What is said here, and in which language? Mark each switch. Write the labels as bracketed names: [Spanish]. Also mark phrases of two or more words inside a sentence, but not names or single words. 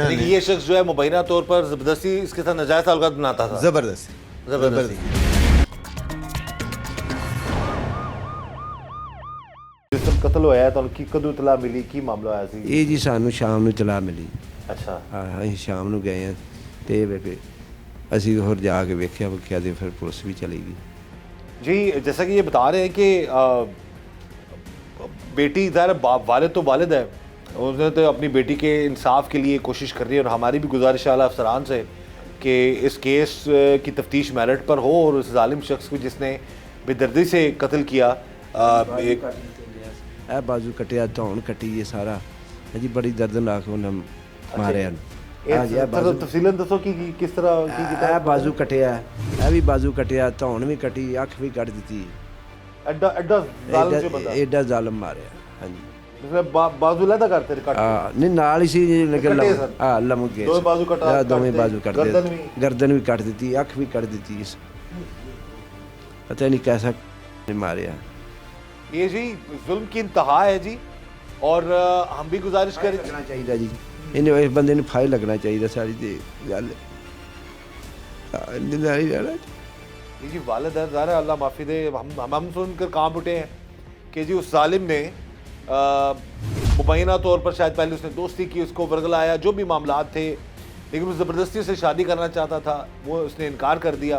[Urdu] یعنی کہ یہ شخص جو ہے مبینہ طور پر زبردستی اس کے ساتھ ناجائز تعلقات بناتا تھا. زبردستی. [Punjabi] جس دن قتل ہوا ہے تو ان کی کدو اطلاع ملی کی معاملہ ہے سی؟ یہ جی سانو شام نو اطلاع ملی. [Urdu] اچھا. [Punjabi] ہاں ਅਸੀਂ ਸ਼ਾਮ ਨੂੰ ਗਏ ਹਾਂ ਤੇ ਫਿਰ ਅਸੀਂ ਹੋਰ ਜਾ ਕੇ ਵੇਖਿਆ ਤੇ ਫਿਰ ਪੁਲਿਸ ਵੀ ਚਲੀ گئی. [Urdu] جی جیسا کہ یہ بتا رہے ہیں کہ بیٹی ظاہر والد تو والد ہے، اس نے تو اپنی بیٹی کے انصاف کے لیے کوشش کر رہی ہے، اور ہماری بھی گزارش ہے اعلیٰ افسران سے کہ اس کیس کی تفتیش میرٹ پر ہو اور اس ظالم شخص کو جس نے بے دردی سے قتل کیا ایک [Punjabi] ਇਹ ਬਾਜ਼ੂ ਕਟਿਆ ਧੌਣ ਕੱਟੀ ਇਹ ਸਾਰਾ ਜੀ ਬੜੀ ਦਰਦਨਾਕ ਉਹਨਾਂ ਮਾਰਿਆ. تفصیلاً دسو کہ کس طرح کی ਇਹ ਬਾਜ਼ੂ ਕਟਿਆ ਇਹ ਵੀ ਬਾਜ਼ੂ ਕਟਿਆ ਧੌਣ ਵੀ ਕੱਟੀ ਅੱਖ ਵੀ ਕੱਢ ਦਿੱਤੀ. ایڈا ظالم جو بندہ ਐਡਾ ਜ਼ਾਲਮ ਮਾਰਿਆ. ਹਾਂਜੀ [Urdu] بازو لہدا کرتے تھے [Punjabi] ਹਾਂ ਨਹੀਂ ਨਾਲ ਹੀ ਸੀ ਲੇਕਿਨ ਹਾਂ ਲਮਕ ਗਏ. ਦੋਵੇਂ ਬਾਜ਼ੂ ਕਟਾ ਦੋਵੇਂ ਬਾਜ਼ੂ ਕੱਟ ਦਿੱਤੇ, ਗਰਦਨ ਵੀ ਕੱਟ ਦਿੱਤੀ, ਅੱਖ ਵੀ ਕੱਢ ਦਿੱਤੀ. ਪਤਾ ਨਹੀਂ ਕੈਸਾ ਮਾਰਿਆ. [Urdu] یہ جی ظلم کی انتہا ہے جی، اور ہم بھی گزارش کریں [Punjabi] لگنا چاہیے جی انہیں اس بندے نے فائل لگنا چاہیے ساری تے گل [Urdu] یہ جی والد ہے ظاہر اللہ معافی دے. ہم سن کر کام اٹھے ہیں کہ جی اس ظالم نے مبینہ طور پر شاید پہلے اس نے دوستی کی، اس کو ورگلایا، جو بھی معاملات تھے، لیکن وہ زبردستی سے شادی کرنا چاہتا تھا، وہ اس نے انکار کر دیا.